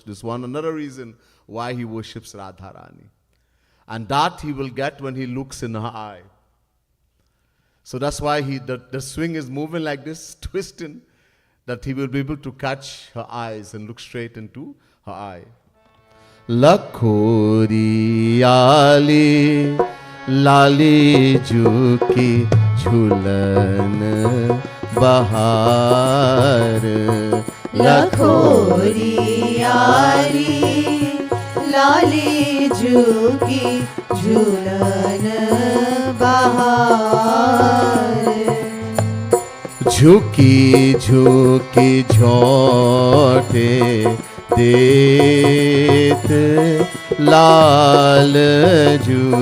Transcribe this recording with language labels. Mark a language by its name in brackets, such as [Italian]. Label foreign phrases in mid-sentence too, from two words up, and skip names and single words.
[English] This one another reason why he worships Radha Rani. And that he will get when he looks in her eye. So that's why the swing is moving like this, twisting, that he will be able to catch her eyes and look straight into her eye. [Hindi] लखोरियाली लाली झुकी झूलन बहार लखोरियाली लाली झुकी झूलन बहार झुकी झुकी झोंटे देत लाल जू